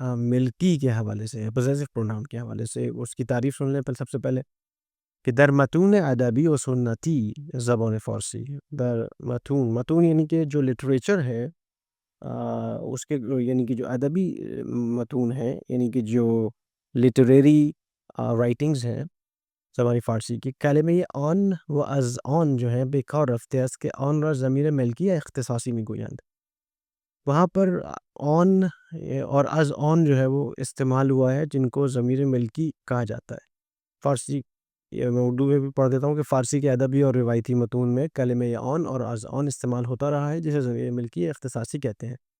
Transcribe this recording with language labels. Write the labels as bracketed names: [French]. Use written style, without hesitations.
[Urdu] ملکی کے حوالے سے ہے، پوزیسو پروناؤن کے حوالے سے اس کی تعریف سن لیں سب سے پہلے کہ [Persian] در متون ادبی و سنتی زبان فارسی. در متون [Urdu] یعنی کہ جو لٹریچر ہے اس کے یعنی کہ جو ادبی متون ہیں یعنی کہ جو لٹریری رائٹنگز ہیں [Persian] زبان فارسی [Urdu] کی. [Persian] کلمه آن و از آن [Urdu] جو ہے [Persian] بیکار رفته است که آن را ضمیر ملکی اختصاصی میگویند. [Urdu] وہاں پر آن اور از آن جو ہے وہ استعمال ہوا ہے جن کو ضمیر ملکی کہا جاتا ہے. فارسی میں اردو میں بھی پڑھ دیتا ہوں کہ فارسی کے ادبی اور روایتی متون میں کلمہ آن اور از آن استعمال ہوتا رہا ہے جسے ضمیر ملکی اختصاصی کہتے ہیں.